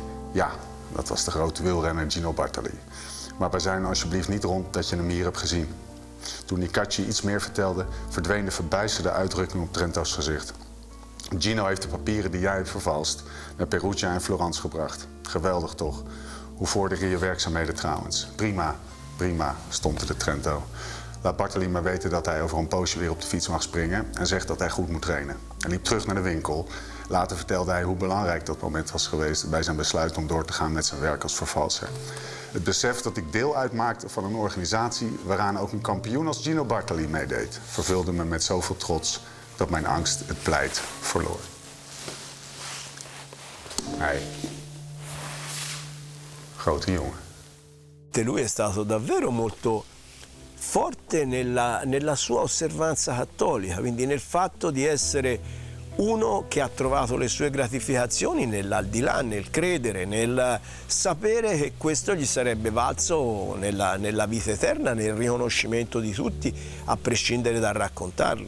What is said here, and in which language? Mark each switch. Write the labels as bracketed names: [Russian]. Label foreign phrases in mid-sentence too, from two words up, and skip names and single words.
[Dutch] Ja, dat was de grote wielrenner Gino Bartali. Maar wij zijn alsjeblieft niet rond dat je hem hier hebt gezien. Toen Nicacci iets meer vertelde, verdween de verbijsterde uitdrukking op Trento's gezicht. Gino heeft de papieren die jij hebt vervalst naar Perugia en Florence gebracht. Geweldig toch? Hoe vorder je werkzaamheden trouwens? Prima, prima, stompte Trento. Laat Bartali maar weten dat hij over een poosje weer op de fiets mag springen en zegt dat hij goed moet trainen. Hij liep terug naar de winkel. Later vertelde hij hoe belangrijk dat moment was geweest bij zijn besluit om door te gaan met zijn werk als vervalser. Het besef dat ik deel uitmaakte van een organisatie waaraan ook een kampioen als Gino Bartali meedeed, vervulde me met zoveel trots dat mijn angst het pleit verloor. Hij. Grote jongen. [Italian] Lui è stato davvero molto forte nella sua osservanza cattolica, quindi nel fatto di essere uno che ha trovato le sue gratificazioni nell'aldilà, nel credere, nel sapere che questo gli sarebbe valso nella vita eterna, nel riconoscimento di tutti, a prescindere dal raccontarlo.